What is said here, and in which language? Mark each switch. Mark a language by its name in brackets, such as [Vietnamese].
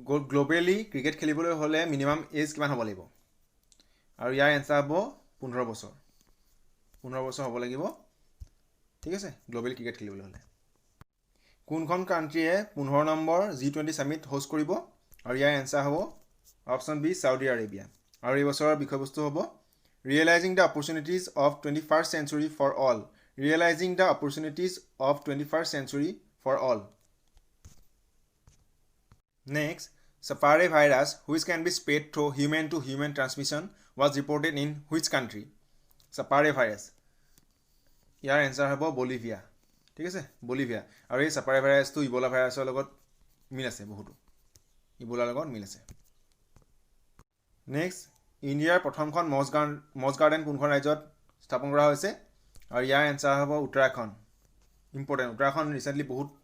[Assamese] Globally cricket খেলিবলৈ হ'লে minimum as কিমান হ'ব লাগিব আৰু ইয়াৰ এনসাৰ হ'ব 15 বছৰ হ'ব লাগিব ঠিক আছে গ্ল'বেল ক্ৰিকেট খেলিবলৈ হ'লে কোনখন কাণ্ট্ৰিয়ে 15 নম্বৰ G20 সামিট হোষ্ট কৰিব আৰু ইয়াৰ এনসাৰ হ'ব অপশ্যন বি সাউদি আৰেবিয়া আৰু এই বছৰৰ বিষয়বস্তু হ'ব [English] Realizing the opportunities of 21st century for all. Next, Sapare virus, which can be spread through human to human transmission, was reported in which country? Sapare virus. Your answer is Bolivia. [Assamese] ঠিক আছে Bolivia আৰু এই সাপাৰে ভাইৰাছটো Ebola ভাইৰাছৰ লগত মিল আছে বহুতো ইবোলাৰ লগত মিল আছে নেক্সট ইণ্ডিয়াৰ প্ৰথমখন মজ গাৰ্ডেন কোনখন ৰাজ্যত স্থাপন কৰা হৈছে আৰু ইয়াৰ এনসাৰ হ'ব উত্তৰাখণ্ড ইম্পৰ্টেণ্ট উত্তৰাখণ্ড ৰিচেণ্টলি বহুত